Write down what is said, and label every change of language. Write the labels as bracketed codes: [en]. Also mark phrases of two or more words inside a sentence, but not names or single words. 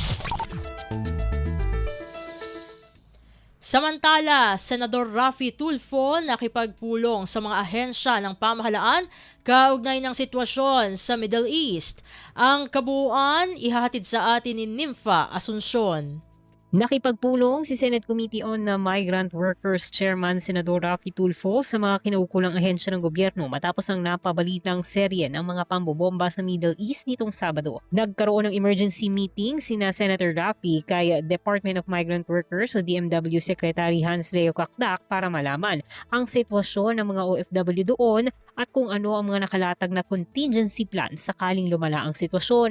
[tl] Samantala, Senador Raffy Tulfo nakipagpulong sa mga ahensya ng pamahalaan kaugnay ng sitwasyon sa Middle East. Ang kabuuan ihahatid sa atin ni Nympha Asuncion. Nakipagpulong si Senate Committee on Migrant Workers Chairman Senador Raffy Tulfo sa mga kinaukulang ahensya ng gobyerno matapos ang napabalitang serye ng mga pambobomba sa Middle East nitong Sabado. Nagkaroon ng [en] emergency meeting [tl] sina Senator Raffy kay Department of Migrant Workers o DMW Secretary Hans Leo Kakdak para malaman ang sitwasyon ng mga OFW doon at kung ano ang mga nakalatag na [en] contingency plan [tl] sakaling lumala ang sitwasyon.